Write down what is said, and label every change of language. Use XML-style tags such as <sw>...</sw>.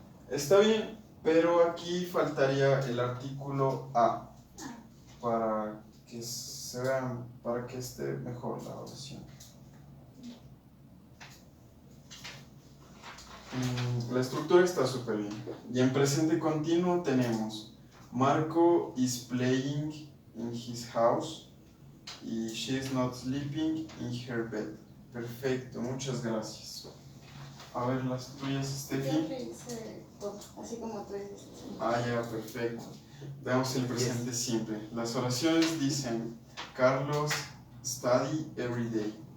<es>Está bien, pero aquí faltaría el artículo a para que se vean, para que esté mejor la oración. La estructura está súper bien. Y en presente continuo tenemos:</es> <en>Marco is playing in his house y she is not sleeping in her bed.</en> <es>Perfecto, muchas gracias. A ver las tuyas, Steffi. Yo le hice todo, así como tú dices. Ah, ya, perfecto. Veamos el presente simple. Las oraciones dicen:</es> <en>Carlos study every day.</en>